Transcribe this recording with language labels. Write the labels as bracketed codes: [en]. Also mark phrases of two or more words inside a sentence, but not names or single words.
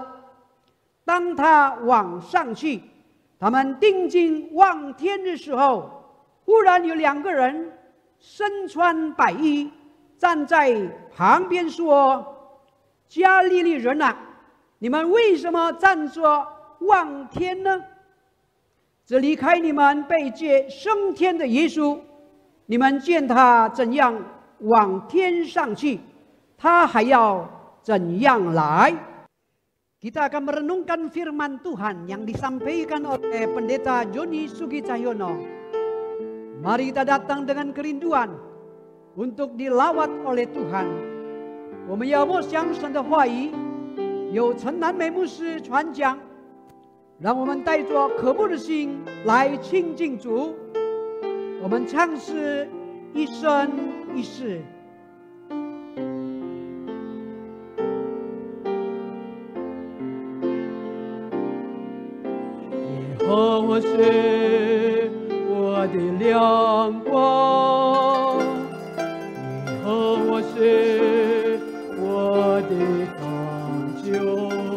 [zh] 当他往上去，他们定睛望天的时候，忽然有2个人身穿白衣站在旁边说：“加利利人啊，你们为什么站着望天呢？这离开你们被接升天的耶稣，你们见他怎样往天上去，他还要怎样来？” [id] Kita akan merenungkan firman Tuhan yang disampaikan oleh Pendeta Joni Sugicahyono Mari kita datang dengan kerinduan untuk dilawat oleh Tuhan. [zh] 我们要默想神的话语，由陈南美牧师传讲，让我们带着渴慕的心来亲近主。我们唱诗一生一世。耶和华是我的亮光，耶和华是我的拯救，